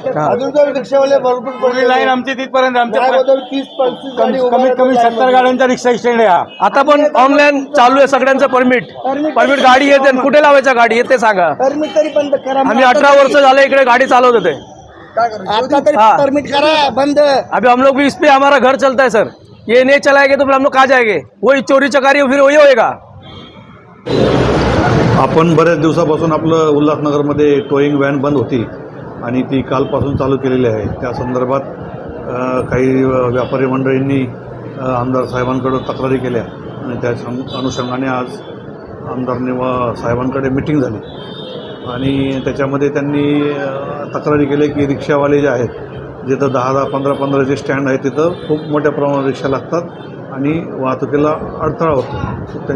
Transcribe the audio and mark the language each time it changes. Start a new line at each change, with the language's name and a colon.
Marathi: अजून तर रिक्षावाले भरपूर पुढली लाईन आमची तिथपर्यंत, आमच्या 30-35 गाडी कमीत कमी 70 गाड्यांचा रिक्षा स्टँड आहे हा. आता पण ऑनलाईन चालू आहे सगळ्यांचं परमिट गाडी येते, आणि कुठे लावायचं गाडी येते सांगा. परमिट तरी बंद करा. आम्ही 18 वर्ष झाले इकडे गाड़ी चालवत होते. आता तरी हाँ। परमिट करा बंद.
Hindi: अभी हम लोग भी इस पे हमारा घर चलता है सर. ये नहीं चलाएंगे तो फिर हम लोग कहाँ जाएंगे? वही चोरी चकारी फिर वही होएगा.
Marathi: आपण बऱ्याच दिवसापासून आपलं उल्हासनगरमध्ये टोईंग व्हॅन बंद होती आणि ती कालपासून चालू केलेली आहे. त्या संदर्भात काही व्यापारी मंडळींनी आमदार साहेबांकडे तक्रारी केल्या आणि त्या अनुषंगाने आज आमदार साहेबांकडे मिटिंग झाली आणि त्याच्यामध्ये त्यांनी तक्रारी केली की रिक्षावाले जे आहेत, जिथं 10-10, 15-15 जे स्टँड आहेत तिथं खूप मोठ्या प्रमाणात रिक्षा लागतात आणि वाहतुकीला अडथळा होतो.